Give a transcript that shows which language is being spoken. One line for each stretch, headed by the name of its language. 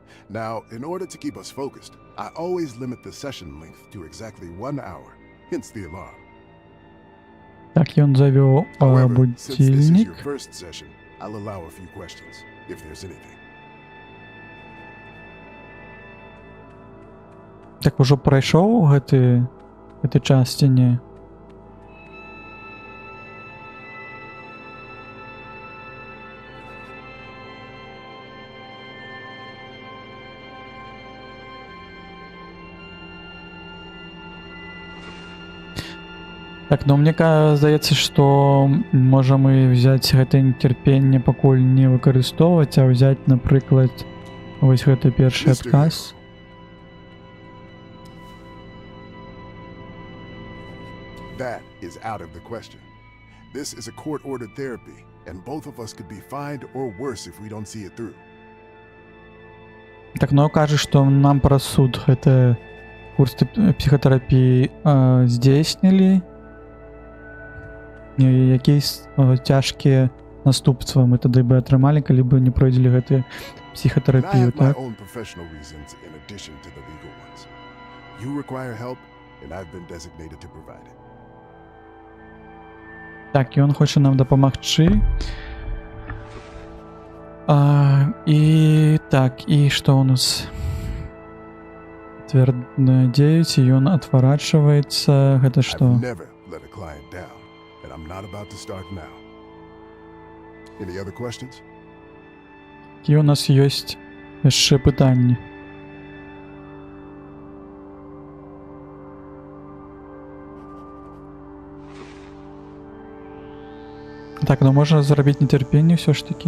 English: Now, in order to keep us focused, I always limit the session length to exactly 1 hour, hence the alarm.
Belarusian: Так, ён завёў
English: However, since this is
Russian: будильник.
English: your first session, I'll allow a few questions, if there's anything.
Belarusian: Так ужо прайшоў гэты час ці не? Так, но мне здаецца, што можам мы взяць гэта нецярпенне пакуль не выкарыстоўваць, а ўзяць, напрыклад, вось гэты першы адказ.
English: That is out of the question. This is a court-ordered therapy, and both of us could be fined or worse if we don't see it through.
Belarusian: Так, но кажа, што нам праз суд гэты курс псіхатэрапіі здзейснілі. Якія цяжкія наступствы мы тады бы атрымалі, калі бы не пройдзелі гэтую псіхатэрапію, так?
English: I have my own professional reasons in addition to the legal ones. You require help, and I've been designated to provide it.
Belarusian: Так, і ён хоча нам дапамагчы. І так, і што ў нас? Твердная 9, і ён адварачваецца. Гэта што?
English: I've never let a client down, and I'm not about to start now. Any other questions?
Belarusian: І у нас ёсць яшчэ пытанні. Так, ну можна зрабіць нецярпенне ўсё ж такі?